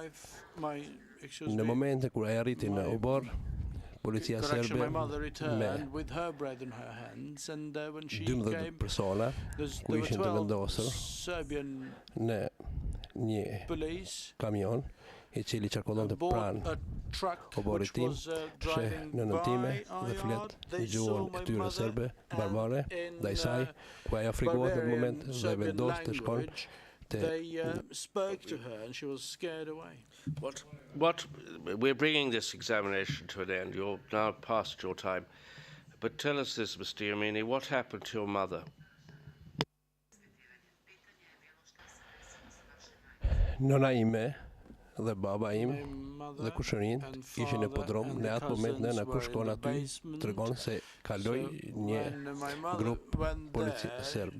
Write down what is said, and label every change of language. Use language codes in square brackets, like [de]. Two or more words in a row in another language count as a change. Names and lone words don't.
[sq] Në momente kur ai arriti në Ubor, policia serbe me 12 persona ku ishin të vendosur në një kamion i cili qarkullonte pranë oborit tim, sheh në nëntime dhe flet në gjuhën e tyre serbe, barbare, ndaj saj, ku ajo frikohet në moment dhe vendos të shkon [en] They spoke to her and she was scared away. We're bringing this examination to an end. You're now past your time. But tell us this, Mr. Yamini, what happened to your mother? [sq] Nona ime dhe baba im dhe kushërin ishin në podrom. Në atë moment nëna kur shkon aty tregon se kaloi një grup polici serb.